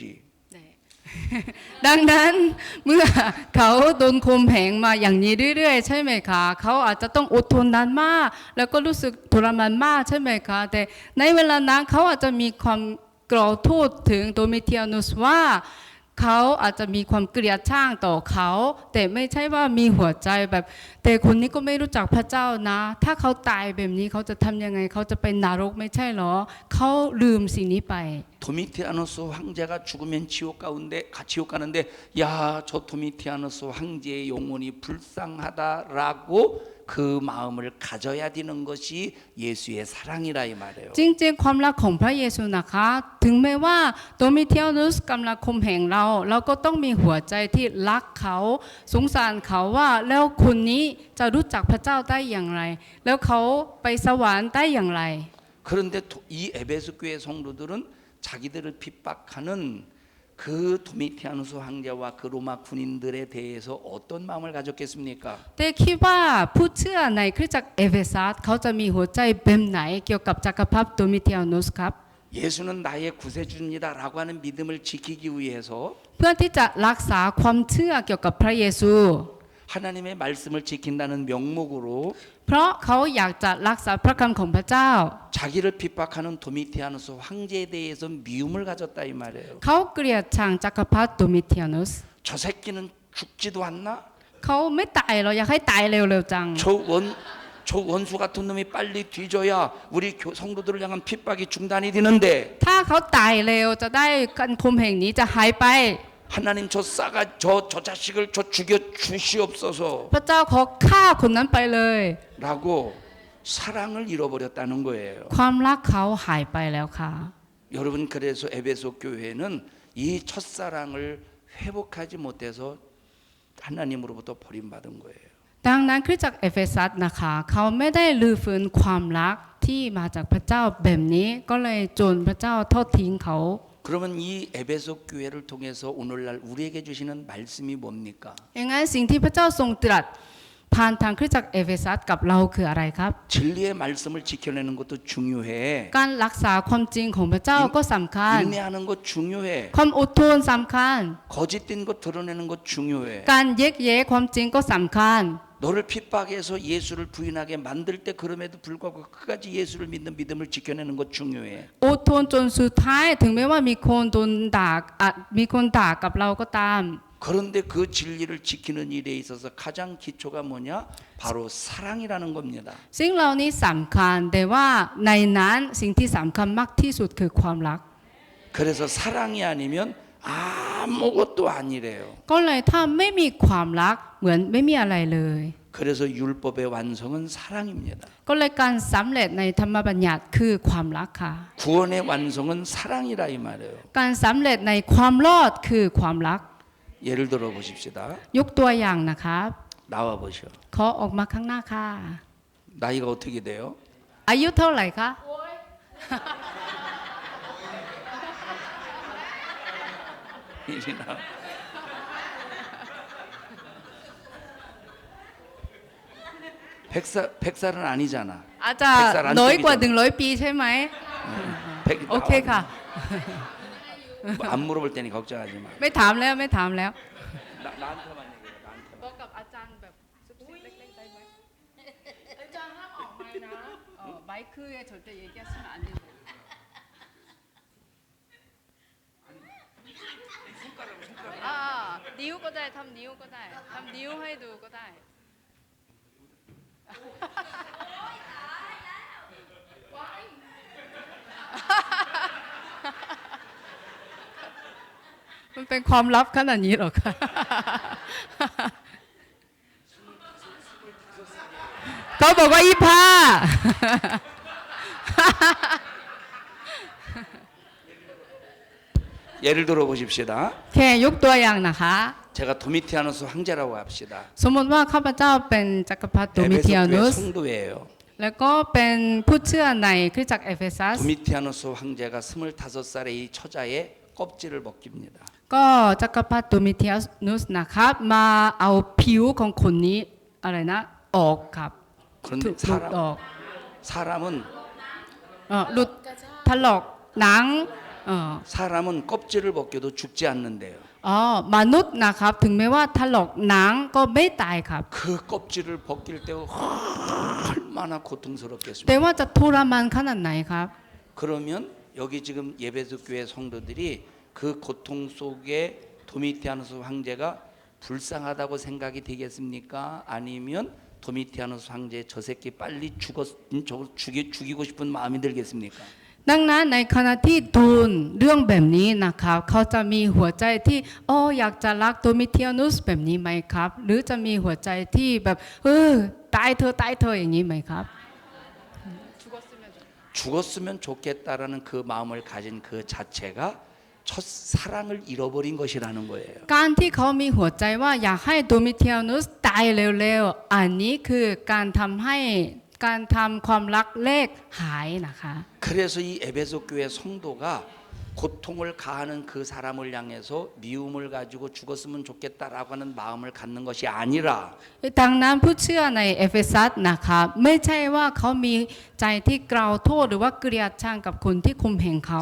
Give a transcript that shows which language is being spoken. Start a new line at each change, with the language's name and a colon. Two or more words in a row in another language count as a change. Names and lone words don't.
Thai: ดังนั้นเมื่อเขาโดนข่มเหงมาอย่างนี้เรื่อยๆใช่ไหมคะเขาอาจจะต้องอดทนนานมากแล้วก็รู้สึกทรมานมากใช่ไหมคะแต่ในเวลานั้นเขาอาจจะมีความโกรธโทษถึงโดมิเทียนุสว่าเขาอาจจะมีความเกลียดชังต่อเขาแต่ไม่ใช่ว่ามีหัวใจแบบแต่คนนี้ก็ไม่รู้จักพระเจ้านะถ้าเขาตายแบบนี้เขาจะทำยังไงเขาจะไปนรกไม่ใช่หรอเขาลืมสิ่งนี้ไป
Korean: 도미티아누스 황제가 죽으면 지옥 가는데 야 저 도미티아누스 황제의 영혼이 불쌍하다라고 그 마음을 가져야 되는 것이 예수의 사랑이라 이 말이에요.
Thai: จริงๆความรักของพระเยซูนะคะถึงแม้ว่าโดมิเทียนุสกำลังข่มเหงเราก็ต้องมีหัวใจที่รักเขาสงสารเขาว่าแล้วคนนี้จะรู้จักพระเจ้าได้อย่างไรแล้วเขาไปสวรรค์ได้อย่างไร
Korean: 그런데 이 에베소 교회 성도들은 자기들을 핍박하는 그 도미티아누스 황제와 그 로마 군인들에 대해서 어떤 마음을 가졌겠습니까?
Thai: แต่คิดว่าผู้เชื่อในคริสตจักรเอเฟซัสเขาจะมีหัวใจแบบไหนเกี่ยวกับจักรพรรดิโดมิเทียนุสครับ
Korean: 예수는 나의 구세주입니다라고 하는 믿음을 지키기 위해서
Thai: เพื่อที่จะรักษาความเชื่อเกี่ยวกับพระเยซู
Korean: 하나님의 말씀을 지킨다는 명목으로
Thai: เพราะเขาอยากจะรักษาพระคำของพระเจ้า
Korean: 자기를 핍박하는 도미티아누스 황제에 대해서 미움을 가졌다 이 말이에요.
Thai: เขาเกลียดชังจักรพรรดิโดมิเทียนุส
Korean: 저 새끼는 죽지도 않나?
Thai: เขาไม่ตายเราอยากให้ตายเร็วๆจัง
Korean: 저 원수 같은 놈이 빨리 뒤져야 우리 성도들을 향한 핍박이 중단이 되는데
Thai: ถ้าเขาตายเร็วจะได้การคุมแห่งนี้จะหายไป
Korean: 하나님 저 자식을 저 죽여 주시옵소서
Thai: พระเจ้าขอฆ่าคนนั้นไปเลย
Korean: 라고 사랑을 잃어버렸다는 거예요.
Thai: ความรักเขาหายไปแล้วค่ะ
Korean: 여러분 그래서 에베소 교회는 이 첫사랑을 회복하지 못해서 하나님으로부터 버림받은 거예요.
Thai: ดังนั้นคริสตจักรเอเฟซัสนะคะเขาไม่ได้ลือฟื้นความรักที่มาจากพระเจ้าแบบนี้ก็เลยจนพระเจ้าทอดทิ้งเขา
Korean: 그러면 이 에베소 교회를 통해서 오늘날 우리에게 주시는 말씀이 뭡니까?
Thai: อย่างนั้นสิ่งที่พระเจ้าทรงตรัสผ่านทางคริสตจักรเอเฟซัสกับเราคืออะไรครับ
Korean: 진리의 말씀을 지켜내는 것도 중요해.
Thai: การรักษาความจริงของพระเจ้าก็สำคัญ
Korean: 인내하는 것 중요해.
Thai: ความอดทนสำคัญ
Korean: 거짓된 것 드러내는 것 중요해.
Thai: การแยกแยะความจริงก็สำคัญ
Korean: 너를 핍박해서 예수를 부인하게 만들 때 그럼에도 불구하고 끝까지 예수를 믿는 믿음을 지켜내는 것 중요해.
Thai: อดทนจนสุดท้ายถึงแม้ว่ามีคนโดนด่ามีคนด่ากับเราก็ตาม
Korean: 그런데 그 진리를 지키는 일에 있어서 가장 기초가 뭐냐? 바로 사랑이라는 겁니다.
Thai: สิ่งเหล่านี้สำคัญแต่ว่าในนั้นสิ่งที่สำคัญมากที่สุดคือความรัก
Korean: 그래서 사랑이 아니면 아무것도 아니래요.
Thai: ก็เลยถ้าไม่มีความรักเหมือนไม่มีอะไรเลย
Korean: 그래서 율법의 완성은 사랑입니다.
Thai: ก็เลยการสำเร็จในธรรมบัญญัติคือความรักค่ะ
Korean: 구원의 완성은 사랑이라 이 말이에요.
Thai: การสำเร็จในความรอดคือความรัก
Korean: 예를 들어 보십시다.
Thai: ยกตัวอย่างนะครับ
Korean: 나와 보시오.
Thai: ขอออกมาข้างหน้าค่ะ
Korean: 나이가 어떻게 돼요?
Thai: อายุเท่าไหร่คะ
Korean: 이리나. 백살은 아니잖아.
Thai: อาจจะน้อยกว่า100 ปีใช่ไหม โอเคค่ะ
Korean: 안 물어볼 테니 걱정하지 마.
Thai: ไม่ถามแล้วไม่ถามแล้ว
Korean: 나한테만 얘기해. 나한테만.
Thai: บอกกับอาจารย์แบบเล็กๆได้ไหมอาจารย์ห้ามออกมานะไบค์คือ
Korean: 절대 얘기하시면 안 돼요.
Thai: นิ้วก็ได้ทำนิ้วก็ได้ทำนิ้วให้ดูก็ได้ มันเป็นความลับขนาดนี้หรอคะ เขาบอกว่า25
Korean: 예를 들어 보십시다.
Thai: แค่ยกตัวอย่างนะคะ
Korean: 제가 도미티아누스 황제라고 합시다.
Thai: สมมติว่าข้าพเจ้าเป็นจักรพรรดิโดมิเทีย
Korean: 에베소
Thai: นุ
Korean: 교회
Thai: ส
Korean: 성도예요.
Thai: แล้วก็เป็นผู้เชื่อในคริสตจักรเอเฟซัส
Korean: 도미티아누스 황제가 25살의 이 처자의 껍질을 벗깁니다.
Thai: ก็จักรพรรดิโดมิเทียนุสนะครับมาเอาผิวของคนนี้อะไรนะออกครับ
Korean: 그런데
Thai: ถูกหลุดออก
Korean: 사람은
Thai: หลุดถลอกหนัง
Korean: 사람은 껍질을 벗겨도 죽지 않는데요.
Thai: มนุษย์นะครับถึงแม้ว่าถลอกหนังก็ไม่ตายครับ
Korean: 그 껍질을 벗길 때 얼마나
Thai: แต่
Korean: 고통스럽겠습니까?
Thai: ว่าจะทรมานขนาดไหนครับ
Korean: 그러면 여기 지금 예배소 교회 성도들이 그 고통 속에 도미티아누스 황제가 불쌍하다고 생각이 되겠습니까? 아니면 도미티아누스 황제 저 새끼 빨리 죽이고 싶은 마음이 들겠습니까?
Thai: ดังนั้นในขณะที่ทูลเรื่องแบบนี้นะครับเขาจะมีหัวใจที่อยากจะรักโดมิเทียนุสแบบนี้ไหมครับ หรือจะมีหัวใจที่แบบตายเธออย่างนี้ไหมครับ
Korean: 죽었으면 좋겠다라는 그 마음을 가진 그 자체가 첫 사랑을 잃어버린 것이라는 거예요.
Thai: การที่เขามีหัวใจว่าอยากให้โดมิเทียนุสตายเร็วๆอันนี้คือการทำความรักเลขหายนะคะ
Korean: 그래서 이 에베소 교회 성도가 고통을 가하는 그 사람을 향해서 미움을 가지고 죽었으면 좋겠다라고 하는 마음을 갖는 것이 아니라
Thai: ดังนั้นผู้เชื่อในเอเฟซัสนะคะไม่ใช่ว่าเขามีใจที่กล่าวโทษหรือว่าเกลียดชังกับคนที่คุมแห่งเขา